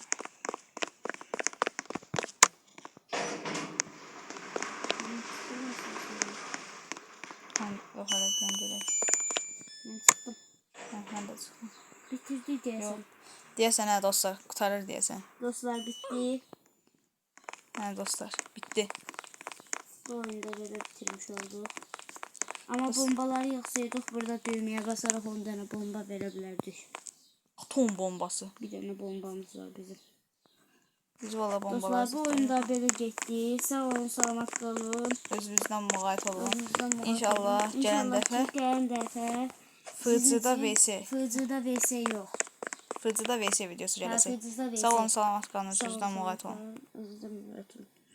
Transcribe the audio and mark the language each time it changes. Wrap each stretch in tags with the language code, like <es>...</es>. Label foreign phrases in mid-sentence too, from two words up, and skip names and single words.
<az>Yox, hələ görək.</az> <tr>Ben çıktım.</tr> <az>Mən də çıxdım.</az> <tr>Bitirdi diyorsun.</tr> <az>Yox. Deyəsən hə dostlar, qurtarır deyəsən.</az> <tr>Dostlar bitti.</tr> <az>Hə dostlar, bitdi.</az> <tr>Bu oyunda böyle bitirmiş olduk. Ama bombaları yaksaydık burada düğmeye basarak 10 tane bomba verebilirdik. Atom bombası. Bir tane bombamız var bizim. Biz valla bombalar Dostlar bu oyunda böyle getdi.</tr> <az>Sağ olun, salamat qalın. özümüzdən müğayət olun. Özünüzdən müğayət İnşallah olun. gələn İnşallah dəfə ki, gələn dəfə Fıcıda VS. Fıcıda VS yox. Fıcıda VS videosu gələcək. Fıcıda VS. Sağ olun, salamat qalın. Sağ olun, Özünüzdən müğayət olun. salamat qalın. Özünüzdən müğayət olun.</az>